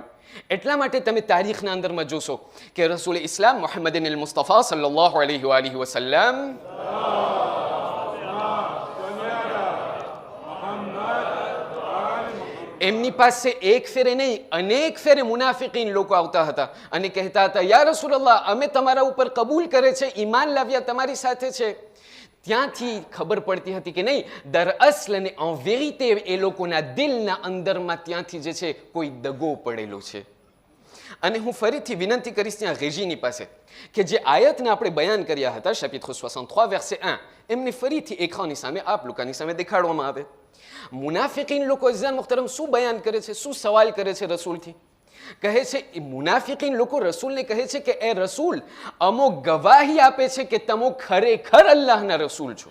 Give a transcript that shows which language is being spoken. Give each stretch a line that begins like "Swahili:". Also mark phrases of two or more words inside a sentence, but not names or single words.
Gujarati: એટલા માટે તમે તારીખના અંદરમાં જોશો કે રસૂલ ઇસ્લામ મુહમ્મદિન અલ મુસ્તફા
Arabic: صلى الله عليه وسلم
Gujarati: એમની પાસે એક ફેરે નહીં અનેક ફેરે મુનાફિકીન લોકો આવતા હતા અને કહેતા હતા,
Arabic: يا رسول الله,
Gujarati: અમે તમારા ઉપર કબૂલ કરે છે, ઈમાન લાવ્યા તમારી સાથે છે. ત્યાંથી ખબર પડતી હતી કે નહીં, દરઅસલ અને
French: en vérité
Gujarati: એ લોકોના દિલના અંદરમાં ત્યાંથી જે છે કોઈ દગો પડેલો છે. અને હું ફરીથી વિનંતી કરીશ ત્યાં રેજીની પાસે કે જે આયતને આપણે બયાન કર્યા હતા,
French: chapitre 63 verset 1,
Gujarati: એમને ફરીથી એખાની સામે, આપ લોકોની સામે દેખાડવામાં આવે. મુનાફિકીન લોકો
Urdu: عزیزان محترم
Gujarati: શું બયાન કરે છે, શું સવાલ કરે છે રસૂલથી? કહે છે, મુનાફિકીન લોકો રસૂલને કહે છે કે એ રસૂલ, અમો ગવાહી આપે છે કે તમો ખરેખર અલ્લાહના રસૂલ છો.